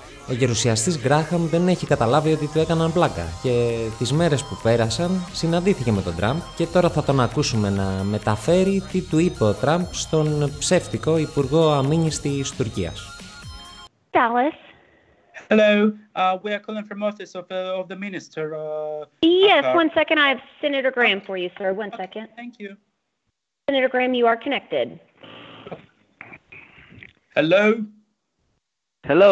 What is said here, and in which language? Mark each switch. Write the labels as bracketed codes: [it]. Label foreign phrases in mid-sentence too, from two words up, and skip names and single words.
[el] Ο γερουσιαστής Γκράχαμ δεν έχει καταλάβει ότι του έκαναν πλάκα και τις μέρες που πέρασαν συναντήθηκε με τον Τραμπ και τώρα θα τον ακούσουμε να μεταφέρει τι του είπε ο Τραμπ στον ψεύτικο Υπουργό Αμήνης της Τουρκίας. [en] Dallas. Hello, we are calling from office of the minister. Yes, 1 second. I have Senator Graham for you, sir. 1 second. Thank you. Senator Graham, you are connected. Hello. Hello.